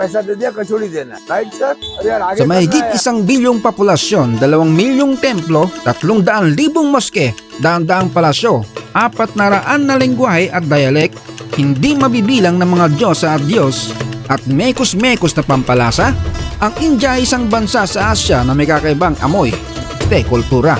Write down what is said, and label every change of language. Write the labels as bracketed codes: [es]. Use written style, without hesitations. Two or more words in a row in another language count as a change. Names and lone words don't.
[hi] पैसा दे दिया कचौड़ी देना, [en] right sir? [hi] अरे यार आगे [tl] Sa mahigit [hi] करना है। [tl] 1 bilyong populasyon, 2 milyong templo, 300,000 moske, daang-daang palasyo, 400 na lengguwahe at dialect, hindi mabibilang ng mga Diyos at Diyos, at mekos-mekos na pampalasa, ang India ay isang bansa sa Asya na may kakaibang amoy, kultura.